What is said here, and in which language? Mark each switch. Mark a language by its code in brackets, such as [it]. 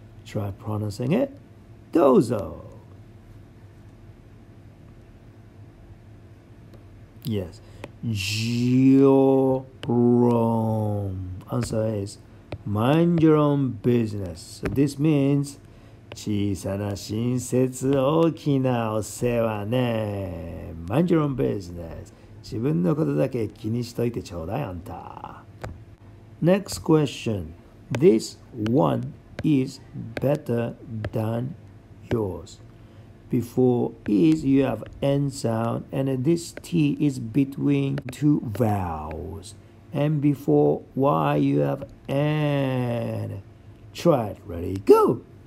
[en] Try pronouncing it. Dozo. Yes. Your own. Answer is, mind your own business. So this means [ja] 小さな親切、大きなお世話ね。 [en] Mind your own business. [ja] 自分のことだけ気にしといてちょうだいあんた。 [en] Next question. This one is better than yours. Before is you have N sound and this T is between two vowels. And before Y you have N. Try it. Ready? Go!